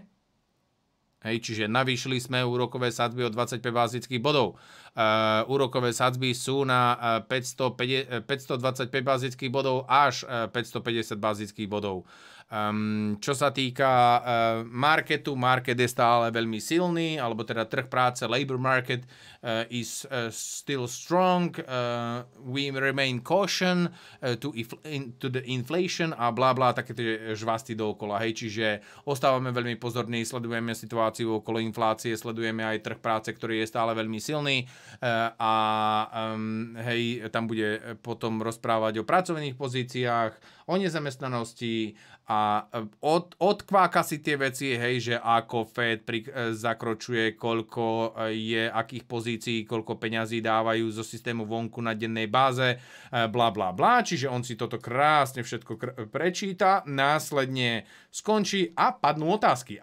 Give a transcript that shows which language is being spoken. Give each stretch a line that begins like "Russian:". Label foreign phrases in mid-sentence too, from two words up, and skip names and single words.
Slovak: Hej, čiže navýšili sme úrokové sadzby o 25 bázických bodov. Úrokové sadzby sú na 525 bázických bodov až 550 bázických bodov. Čo sa týka marketu, market je stále veľmi silný, alebo teda trh práce,
English: labor market is still strong, we remain caution to the inflation a bla bla,
Slovak: také tie žvasty dookola. Hej, čiže ostávame veľmi pozorní, sledujeme situáciu okolo inflácie, sledujeme aj trh práce, ktorý je stále veľmi silný a hej, tam bude potom rozprávať o pracovných pozíciách, o nezamestnanosti a odkváka si tie veci, hej, že ako Fed zakročuje, koľko je akých pozícií, koľko peňazí dávajú zo systému vonku na dennej báze, bla bla bla, čiže on si toto krásne všetko prečíta, následne skončí a padnú otázky.